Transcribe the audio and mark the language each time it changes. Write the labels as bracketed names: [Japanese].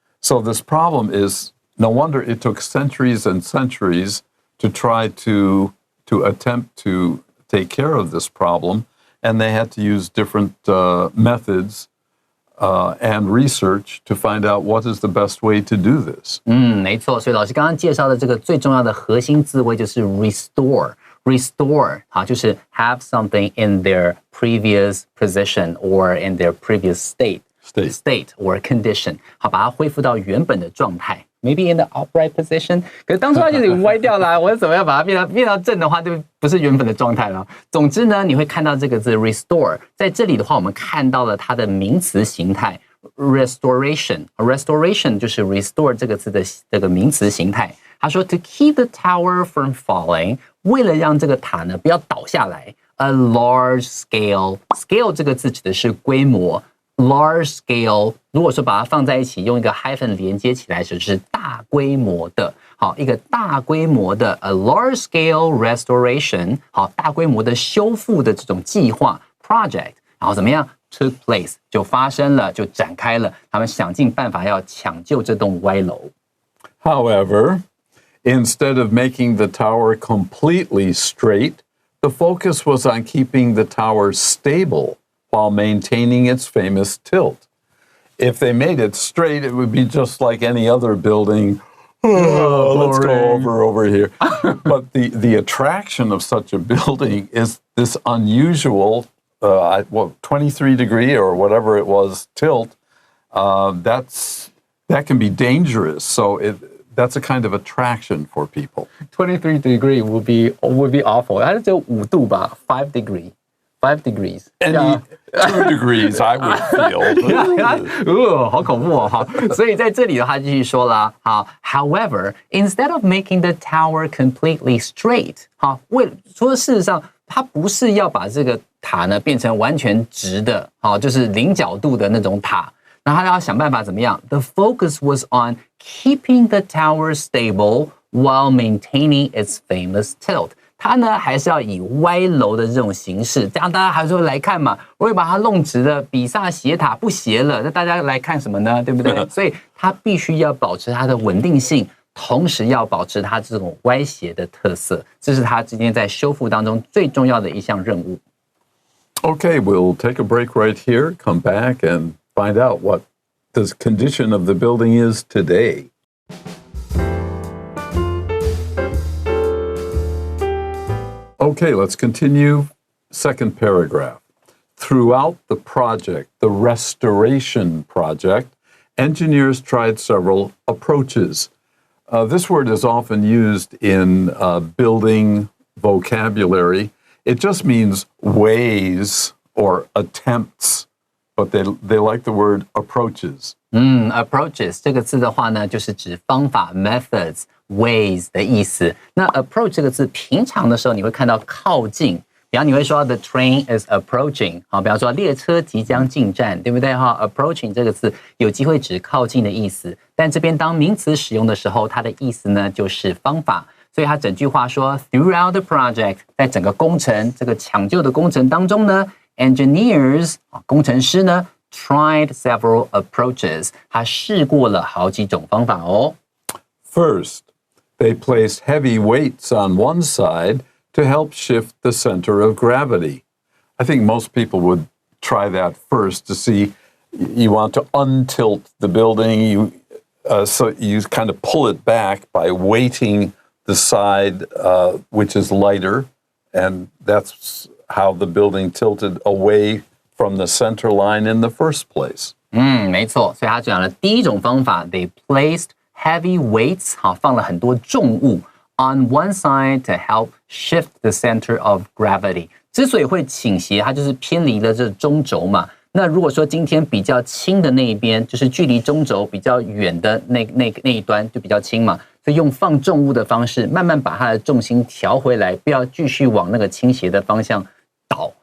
[English] So this problem is, no wonder it took centuries and centuries to try to attempt to take care of this problem, and they had to use different methods and research to find out what is the best way to do this. [Chinese] 没错，所以老师刚刚介绍的这个最重要的核心字汇就是 restore。restore 好，就是 [English] have something in their previous position or in their previous state or condition， [Chinese] 好，把它恢复到原本的状态。 [English] Maybe in the upright position， [Chinese] 可是当初它就已经歪掉了，我怎么样把它变到正的话，就不是原本的状态了。总之呢，你会看到这个字 restore， 在这里的话，我们看到了它的名词形态 restoration。restoration 就是 restore 这个字的这个名词形态。他说 [English] to keep the tower from falling， [Chinese] 为了让这个塔呢不要倒下来 ， [English] a large scale [Chinese] 这个字指的是规模。 [English] Large scale， [Chinese] 如果说把它放在一起，用一个 hyphen 连接起来，就是大规模的。好，一个大规模的 [English] a large scale restoration， [Chinese] 好，大规模的修复的这种计划 project， 然后怎么样 [English] took place [Chinese] 就发生了，就展开了。他们想尽办法要抢救这栋歪楼。 [English] However, instead of making the tower completely straight, the focus was on keeping the tower stable while maintaining its famous tilt. If they made it straight, it would be just like any other building. Let's go over here. But the attraction of such a building is this unusual, 23 degree or whatever it was, tilt. That can be dangerous. So that's a kind of attraction for people. 23 degree would be awful. [Chinese] 它只有5度吧 ， [English] 5 degrees. Any 2 degrees, I would feel. [Chinese] 好恐怖哦！好，所以在这里的话继续说啦。好 ， [English] However, instead of making the tower completely straight， [Chinese] 好，说事实上，它不是要把这个塔呢变成完全直的，好，就是零角度的那种塔。然后他要想办法怎么样 ？ [English] The focus was on keeping the tower stable while maintaining its famous tilt。 [Chinese] 它呢还是要以歪楼的这种形式，这样大家还是会来看嘛。我会把它弄直的，比萨斜塔不斜了，那大家来看什么呢？对不对？所以它必须要保持它的稳定性，同时要保持它这种歪斜的特色，这是它今天在修复当中最重要的一项任务。 [English] Okay, we'll take a break right here, come back and find out what the condition of the building is today. Okay, let's continue. Second paragraph. Throughout the project, the restoration project, engineers tried several approaches. This word is often used in building vocabulary. It just means ways or attempts, but they like the word approaches. [Chinese] Approaches 这个字的话呢，就是指方法 methods、ways 的意思。那 approach 这个字，平常的时候你会看到靠近，比方你会说 [English] the train is approaching， [Chinese] 好，比方说列车即将进站，对不对哈 ？approaching 这个字有机会指靠近的意思，但这边当名词使用的时候，它的意思呢就是方法。所以它整句话说 [English] throughout the project， [Chinese] 在整个工程这个抢救的工程当中呢 ，engineers 工程师呢 [English] tried several approaches， [Chinese] 他试过了好几种方法哦。 [English] First, they placed heavy weights on one side to help shift the center of gravity. I think most people would try that first to see you want to untilt the building. So you kind of pull it back by weighting the side which is lighter, and that's how the building tilted away from the center line in the first place. [Chinese] 没错，所以他讲了第一种方法 ， [English] they placed heavy weights， [Chinese] 好，放了很多重物 [English] on one side to help shift the center of gravity。 [Chinese] 之所以会倾斜，它就是偏离了这中轴嘛。那如果说今天比较轻的那一边，就是距离中轴比较远的那一端就比较轻嘛，所以用放重物的方式，慢慢把它的重心调回来，不要继续往那个倾斜的方向倒。